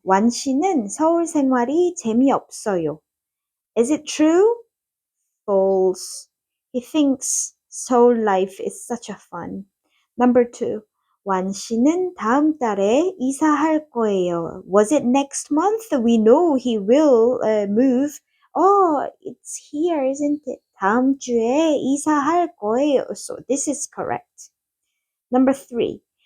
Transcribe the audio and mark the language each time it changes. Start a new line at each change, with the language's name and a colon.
Korean: 완 씨는 서울 생활이 재미없어요.
English: Is it true? False. He thinks Seoul life is such a fun. Number two.
Korean: 완 씨는 다음 달에 이사할 거예요.
English: Was it next month? We know he will move. Oh, it's here, isn't it?
Korean: 다음 주에 이사할 거예요.
English: So this is correct. Number three.